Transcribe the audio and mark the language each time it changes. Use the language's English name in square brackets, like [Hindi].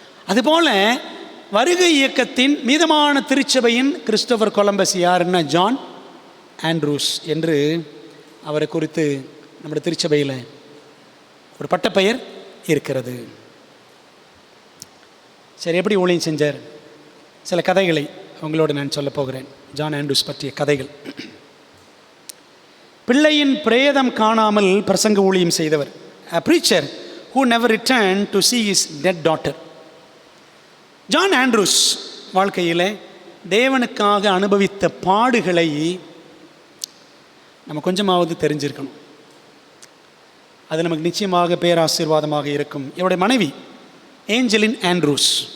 [Tamil] அதுபோல் வருகை இயக்கத்தின் மீதமான திருச்சபையின் கிறிஸ்டோபர் கொலம்பஸ் யாருன்னா ஜான் ஆண்ட்ரூஸ் என்று அவரை குறித்து நம்முடைய திருச்சபையில் ஒரு பட்டப்பெயர் இருக்கிறது. சரி, எப்படி ஊழியம் செஞ்சார்? சில கதைகளை உங்களோடு நான் சொல்ல போகிறேன். ஜான் ஆண்ட்ரூஸ் பற்றிய கதைகள். பிள்ளையின் பிரேதம் காணாமல் பிரசங்க ஊழியம் செய்தவர். [English] A preacher who never returned to see his dead daughter. [Tamil] John Andrews வாழ்க்கையில் தேவனுக்காக அனுபவித்த பாடுகளை நம்ம கொஞ்சமாவது தெரிஞ்சிருக்கணும். அது நமக்கு நிச்சயமாக பேராசீர்வாதமாக இருக்கும். இவருடைய மனைவி ஏஞ்சலின் ஆண்ட்ரூஸ்.